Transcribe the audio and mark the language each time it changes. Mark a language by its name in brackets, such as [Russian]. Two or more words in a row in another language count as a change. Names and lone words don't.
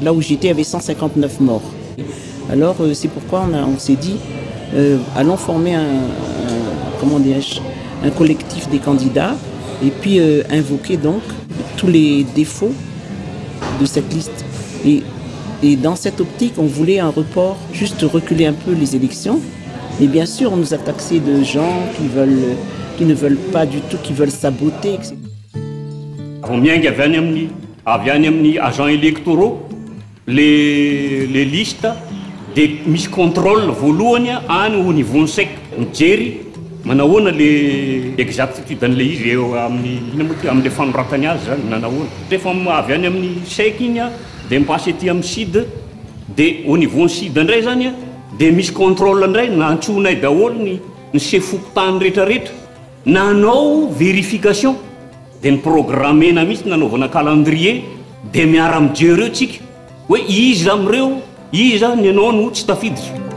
[French] Là où j'étais, il y avait 159 morts. Alors c'est pourquoi on s'est dit, allons former un collectif des candidats et puis invoquer donc tous les défauts de cette liste. Et dans cette optique, on voulait un report, juste reculer un peu les élections. Mais bien sûr, on nous a taxé de gens qui ne veulent pas du tout, qui veulent saboter, etc. [Malagasy] Avy any amin'ny [French] agents électoraux les listes [Malagasy] dia misy contrôle voalohany any ho niveau sec mijery manahoana [French] le exactitude [Malagasy] an'le izy eo amin'le fanoratany azy zany nanahoana rehefa avy any amin'ny sec igny dia mipasy ety amin'ny side dia [French] au niveau [Malagasy] ny side indray zany dia misy contrôle indray nantsonay daholo ny sefokotany rehetrarehetra nanao vérification dia ny programmena mihitsy nanaovana calendrier dia miara mijery eo tsika hoe iza am'ireo iza ny anao no tsy tafiditra